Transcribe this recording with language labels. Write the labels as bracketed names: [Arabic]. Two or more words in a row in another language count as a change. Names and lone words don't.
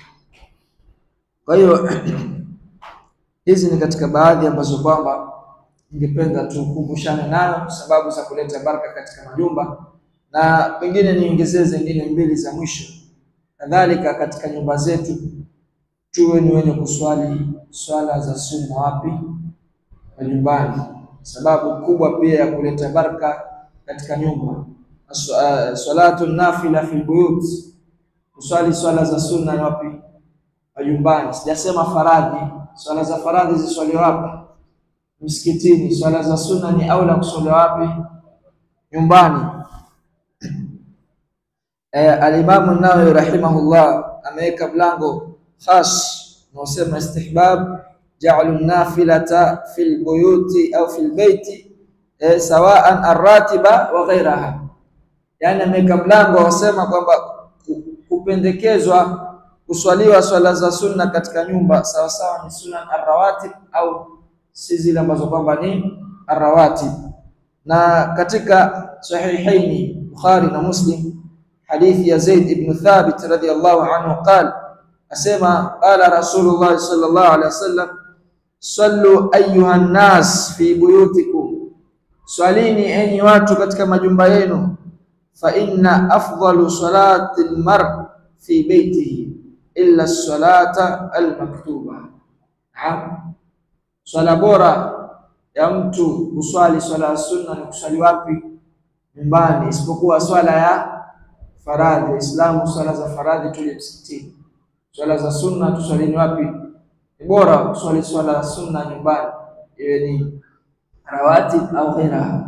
[Swahili] Kwa hiyo hizi ni katika baadhi ambazo kwamba ningependa tukumbushane nayo, sababu za kuleta baraka katika majumba, na pengine niongezee zingine 2 za mwisho. Kadhalika katika nyumba zetu tuwe ni wenye kuswali swala za sunna wapi? Majumbani. Sababu kubwa pia ya kuleta baraka katika nyumba, [Arabic] صلاة نافلة في البيوت, [Swahili] kuswali swala za sunna ni wapi? Majumbani. Sijasema faradhi. Swala za faradhi ziswali wapi? Msikitini. Swala za sunna ni aula kuswali wapi? Nyumbani. Al-Imam an-Nawawi rahimahullah ameweka mlango khas unaosema [Arabic] استحباب جعل النافلة في البيوت أو في البيت سواء الراتبة وغيرها. [Swahili] Yani ameweka mlango wasema kwamba kupendekezwa kuswaliwa swala za sunna katika nyumba sawa sawa ni sunna ar-rawatib au si zile ambazo kwamba ni ar-rawatib. Na katika sahihaini Bukhari na Muslim, hadithi ya Zaid ibn Thabit [Arabic] رضي الله عنه قال, asema قال رسول الله صلى الله عليه وسلم صلوا أيها الناس في بيوتكم, [Swahili] swalini enyi watu katika majumba yenu, [Arabic] فإن أفضل صلاة المرء في بيته إلا الصلاة المكتوبة. [Swahili] Swala bora ya mtu kuswali swala ya sunna ni kuswali wapi? Nyumbani, isipokuwa swala ya faradhi. Islamu swala za faradhi tuli msikitini, swala za sunna tuswali wapi? Ni bora kuswali swala ya sunna nyumbani, iwe ni rawatib au ghairaha.